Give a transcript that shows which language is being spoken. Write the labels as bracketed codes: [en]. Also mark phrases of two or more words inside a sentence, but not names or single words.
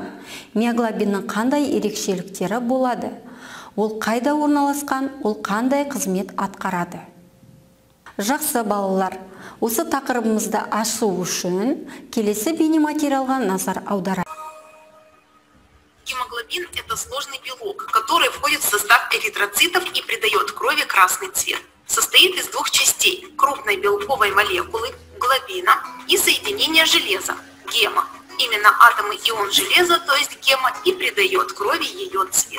[kk] Миоглобиннің қандай ерекшеліктері болады? Ол қайда орналасқан, ол қандай қызмет атқарады? Жақсы балалар, осы тақырыбымызды ашу үшін келесі бейнематериалға назар аударайық. [ru] Гемоглобин – это сложный белок, который входит в состав эритроцитов и придает крови красный цвет. Состоит из двух частей – крупной белковой молекулы глобина и соединения железа – гема. Именно атомы ион железа, то есть гема, и придает крови ее цвет.